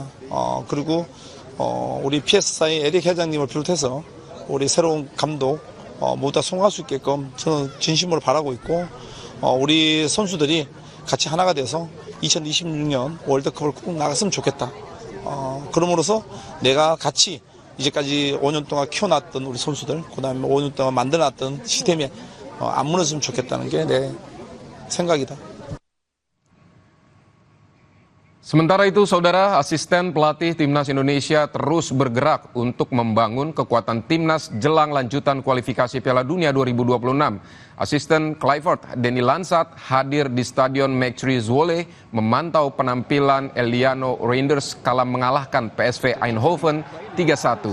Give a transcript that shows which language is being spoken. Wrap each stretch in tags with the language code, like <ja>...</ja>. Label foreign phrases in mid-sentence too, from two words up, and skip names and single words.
<ko>그리고 우리 PS사의 에릭 회장님을 비롯해서 우리 새로운 감독 모두 다 성공할 수 있게끔 저는 진심으로 바라고 있고 우리 선수들이 같이 하나가 돼서 2026년 월드컵을 꼭 나갔으면 좋겠다. 그럼으로써 내가 같이 이제까지 5년 동안 키워놨던 우리 선수들, 그 다음에 5년 동안 만들어놨던 시스템이 안 무너졌으면 좋겠다는 게 내 생각이다.</ko> <id>Sementara itu, saudara, asisten pelatih Timnas Indonesia terus bergerak untuk membangun kekuatan Timnas jelang lanjutan kualifikasi Piala Dunia 2026. Asisten Kluivert, Denny Lansat, hadir di Stadion McChree Zwolle memantau penampilan Eliano Reinders kala mengalahkan PSV Eindhoven 3-1.</id>